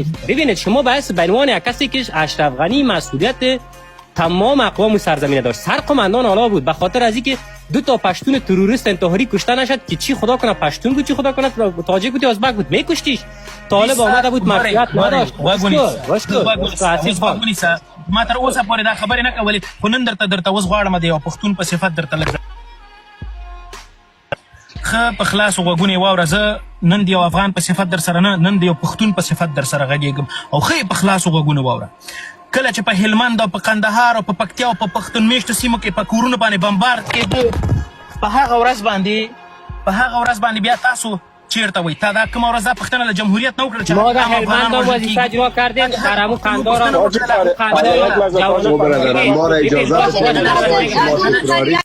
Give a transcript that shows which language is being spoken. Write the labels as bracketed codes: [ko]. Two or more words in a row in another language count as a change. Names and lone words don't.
[fa] ببینید شما بحث به عنوان یک کسی که اشرف غنی مسئولیت تمام اقوام سرزمین داشت، سر قماندان آلا بود، به خاطر از اینکه دو تا پشتون تروریست انتحاری کشته نشد که چی خدا کنه پشتون بود، چی خدا کنه تاجیک بود یا ازبک بود، میکشتیش. طالب آمده بود مافیات نداشت. [ps] ما تر اوسه پورې دا خبرې نه کولې، خو نن درته اوس غواړم د یو پښتون په صفت درته لږ ښه په خلاصو غوږونې واوره. زه نن د یو افغان په صفت در سره نه، نن د یو پښتون په صفت در سره غږېږم او ښه په خلاصو غوږونو واوره. کله چې په هلمند او په قندهار او په پکتیا او په پښتون میشتو سیمو کې په کورونو باندې بمبارد کېده، په هغه ورځ باندې بیا تاسو چیرته وای؟ تا دا کومه ورځ دا پښتنه له جمهوریت نه وکړه چې [fa] ما در هلمند وظیفه اجرا کردیم، برامو قندهار اجازه بدید